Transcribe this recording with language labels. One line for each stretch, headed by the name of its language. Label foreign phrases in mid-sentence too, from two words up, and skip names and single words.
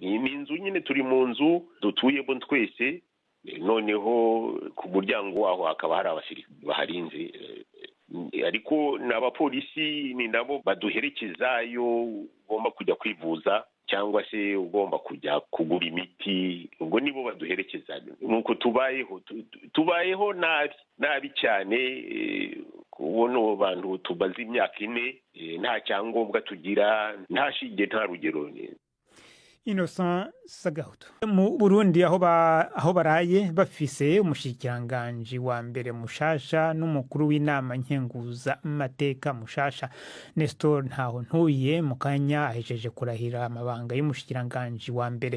Kinyarwanda: Ni inzu nyine, turi mu nzu dutuyemo twese, noneho ku muryango waho hakaba hari abasirikare baharinze, ariko n'abapolisi ni nabo baduherekeza iyo ugomba kujya kwivuza cyangwa se ugomba kujya kugura imiti, ubwo nibo baduherekeza. Nuko tubayeho nabi cyane, kubona abantu tubaze imyaka 4 nta cyangombwa tugira, nta shinge, nta rugero. Innocent Sagahutu.
Rundi: Mu Burundi aho baraye bafise umushikiranganji wa mbere mushasha n'umukuru w'inama nkenguza amateka mushasha Nestor Ntahontuye mu kanya ahejeje kurahira amabanga y'umushikiranganji wa mbere.